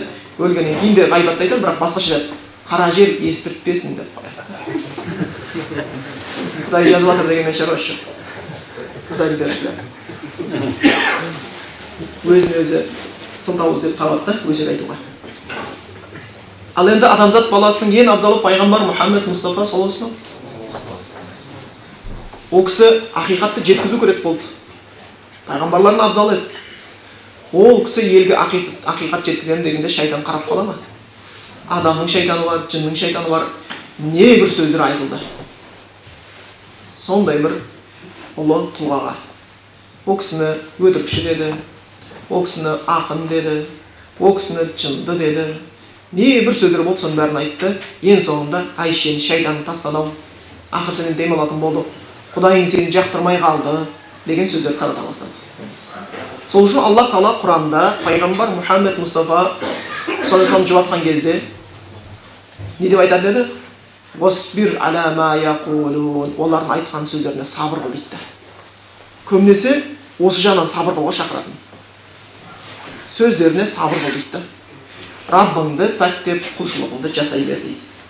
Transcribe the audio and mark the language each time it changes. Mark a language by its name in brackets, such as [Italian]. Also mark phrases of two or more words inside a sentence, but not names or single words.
[Kazakh] Өлгеннен кейін де ғайбатты айтады, бірақ басқаша айтады. Қара жер естіртпесін деп қояды. Құдай жазып жатыр дегенмен шаруасы жоқ. Құдай берушілер. Өзін өзі сылтауыз деп табады, өсек айтуға. Ал енді адамзат баласының ең абзалы пайғамбар Мұхаммед Мұстафа [Arabic] صلى الله عليه وسلم. [Kazakh] Ол кісі ақиқатты жеткізу керек болды. Пайғамбарлардың абзалы еді. Ол кісі елге ақиқат жеткіземін дегенде шайтан қарап қала ма? Адамның шайтаны бар, жынның шайтаны бар. Не бір сөздер айтылды. Сондай бір ұлы тұлғаға. Ол кісіні өтірікші деді, ол кісіні ақын деді, ол кісіні жынды деді. Не бір сөздер болды, соның бәрін айтты. Ең соңында Айшені шайтанын тастадау, ақыр сенен демалатын болды, Құдайың сені жақтырмай қалды деген сөздер тарата бастады. Сол үшін Аллах Тағала Құранында пайғамбар Мұхаммед Мұстафа [Arabic] صلى الله عليه وسلم [Kazakh] жұбатқан кезде не деп айтады деді? [Arabic] واصبر على ما يقولون. [Kazakh] Олардың айтқан сөздеріне сабыр қыл дейді. Көбінесе осы жағынан сабыр қылуға шақыратын. Сөздеріне сабыр қыл дейді. Раббыңды пәктеп құлшылығыңды жасай бер дейді.